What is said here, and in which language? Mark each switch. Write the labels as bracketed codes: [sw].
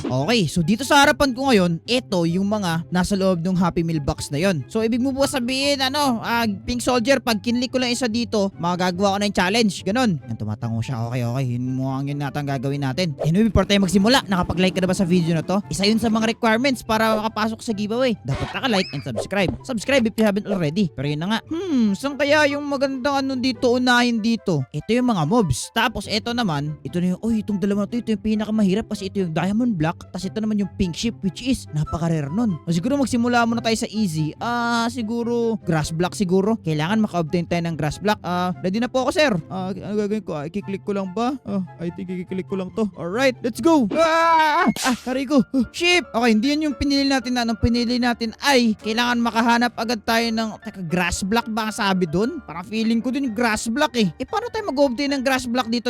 [tl] Okay, so dito sa harapan ko ngayon, ito yung mga nasa loob ng Happy Meal box na yon. So, ibig mo ba sabihin, Pink Soldier, pag kinlik ko lang isa dito, magagawa ko na yung challenge. Ganon. Yan, tumatango siya. Okay. Yun mo ang yun natin gagawin natin. Anyway, before tayo magsimula, nakapag-like ka na ba sa video na to? Isa yun sa mga requirements para makapasok sa giveaway. Dapat naka-like and subscribe. [en] Subscribe if you haven't already. [tl] Pero yun na nga. Saan kaya yung magandang dito, unahin dito? Ito yung mga mobs. Tapos ito naman, ito na yung, itong dalawa na to, ito yung pinakamahirap kasi ito yung diamond block. Tapos ito naman yung pink ship which is napaka-rare nun. O siguro magsimula muna tayo sa easy. Siguro grass block siguro. Kailangan maka-obtain tayo ng grass block. Ready na po ako, sir. Ano gagawin ko? I-click ko lang ba? [en] I think [tl] i-click ko lang to. [en] Alright, let's go. [tl] Hari ko. [en] Ship. [tl] Okay, hindi yun yung pinili natin na. Anong pinili natin ay kailangan makahanap agad tayo ng grass block ba ang sabi dun? Parang feeling ko dun yung grass block eh. Paano tayo mag-obtain ng grass block dito?